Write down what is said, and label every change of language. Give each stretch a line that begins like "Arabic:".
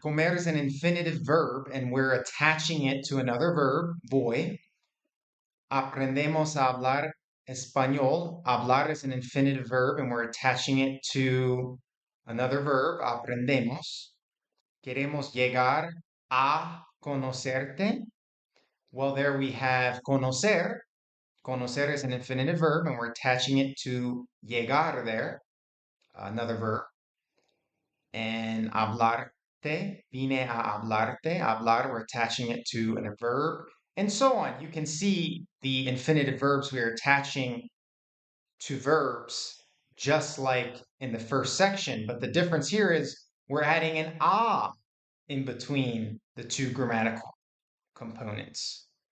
English: Comer is an infinitive verb, and we're attaching it to another verb, voy.
Spanish: Aprendemos a hablar español.
English: Hablar is an infinitive verb, and we're attaching it to another verb, aprendemos.
Spanish: Queremos llegar a conocerte.
English: Well, there we have conocer. Conocer is an infinitive verb, and we're attaching it to llegar there, another verb.
Spanish: And hablarte, vine a hablarte.
English: Hablar, we're attaching it to a verb, and so on. You can see the infinitive verbs we are attaching to verbs just like in the first section, but the difference here is we're adding an a in between the two grammatical components.